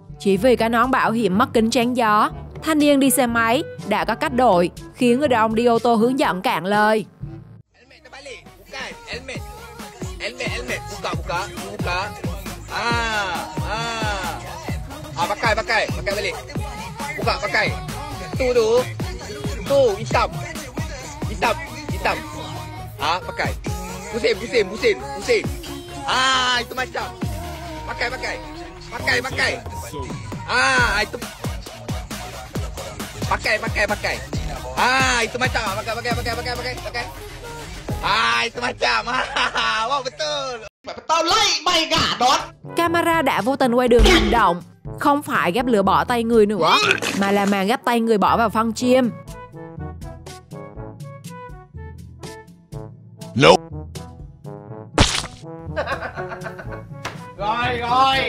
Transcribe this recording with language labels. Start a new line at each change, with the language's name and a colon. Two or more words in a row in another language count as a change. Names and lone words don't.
Vietnamese: Chỉ vì cái nón bảo hiểm mất kính chắn gió, thanh niên đi xe máy đã có cách đội, khiến người đàn ông đi ô tô hướng dẫn cạn lời.
Malay: Helmet, buka. Pakai balik. Buka, pakai. Tu, hitam. Pakai. Pusing. Itu macam. Pakai. Itu. Pakai. Itu macam. Pakai. Itu macam. Wow, betul.
Vietnamese: Tao lấy mày gà đón. Camera đã vô tình quay đường hành động, không phải gắp lửa bỏ tay người nữa, mà là màn gắp tay người bỏ vào phân chim. Nope. Rồi.